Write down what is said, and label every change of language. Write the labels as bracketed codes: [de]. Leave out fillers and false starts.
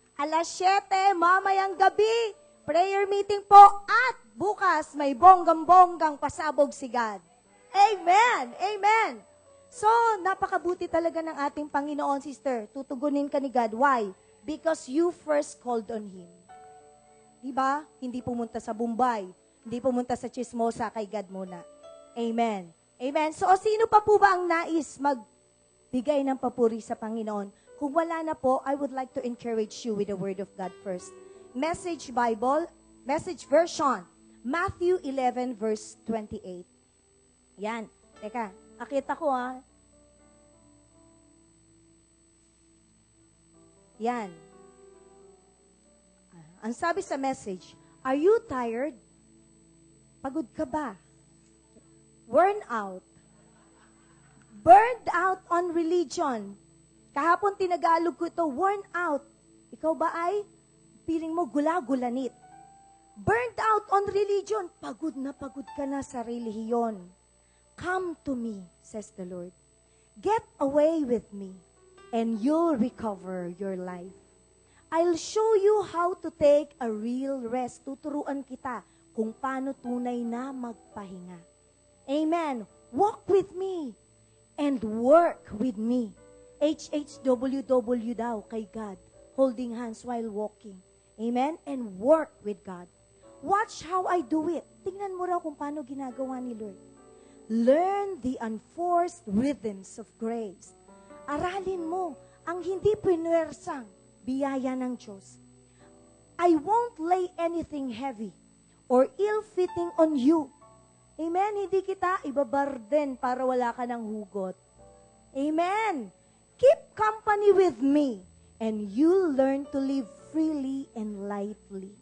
[tl] Alas 7, mamayang gabi, prayer meeting po, at bukas may bonggang-bonggang pasabog si God. Amen! Amen! So, napakabuti talaga ng ating Panginoon, sister. Tutugunin ka ni God. [en] Why? Because you first called on Him. [tl] Diba? Hindi pumunta sa Bombay. Hindi pumunta sa Chismosa, kay God muna. Amen. Amen. So, sino pa po ba ang nais magbigay ng papuri sa Panginoon? Kung wala na po, [en] I would like to encourage you with the Word of God first. Message Bible, Message Version, Matthew 11 verse 28. Yan. [tl] Teka, nakita ko ha. Yan. Ang sabi sa message, [en] are you tired? [tl] Pagod ka ba? [en] Worn out? Burned out on religion? [tl] Kahapon tinagalog ko ito, [en] worn out. [tl] Ikaw ba ay feeling mo gula-gulanit? [en] Burned out on religion. [tl] Pagod ka na sa relihiyon. [en] Come to me, says the Lord. Get away with me, and you'll recover your life. I'll show you how to take a real rest. [tl] Tuturuan kita kung paano tunay na magpahinga. [en] Amen. Walk with me and work with me. HHWW daw kay God. Holding hands while walking. Amen? And work with God. Watch how I do it. [tl] Tingnan mo raw kung paano ginagawa ni Lord. [en] Learn the unforced rhythms of grace. [tl] Aralin mo ang hindi pinuwersang biyaya ng Diyos. [en] I won't lay anything heavy or ill-fitting on you. Amen? [tl] Hindi kita ibabarden para wala ka ng hugot. Amen? [en] Keep company with me, and you'll learn to live freely and lightly.